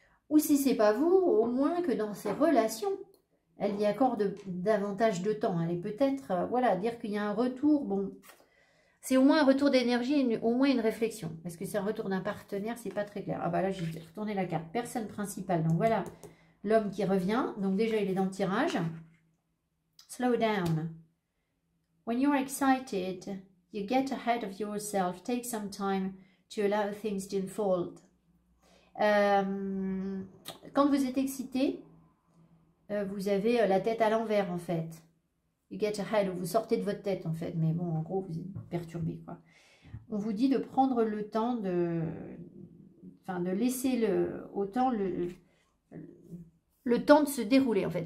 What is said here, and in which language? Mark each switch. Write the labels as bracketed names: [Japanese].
[French] Ou si c'est pas vous, au moins que dans ses relations, elle y accorde davantage de temps. Elle est peut-être, voilà, dire qu'il y a un retour, bon, c'est au moins un retour d'énergie, au moins une réflexion. Parce que c'est un retour d'un partenaire, c'est pas très clair. Ah bah là, j'ai retourné la carte. Personne principale. Donc voilà, l'homme qui revient. Donc déjà, il est dans le tirage. [English] Slow down. When you're excited, you get ahead of yourself. Take some time to allow things to unfold. [French] Quand vous êtes excité, vous avez la tête à l'envers en fait. [English] You get ahead, [French] vous sortez de votre tête en fait. Mais bon, en gros, vous êtes perturbé quoi. On vous dit de prendre le temps de laisser le temps de se dérouler en fait.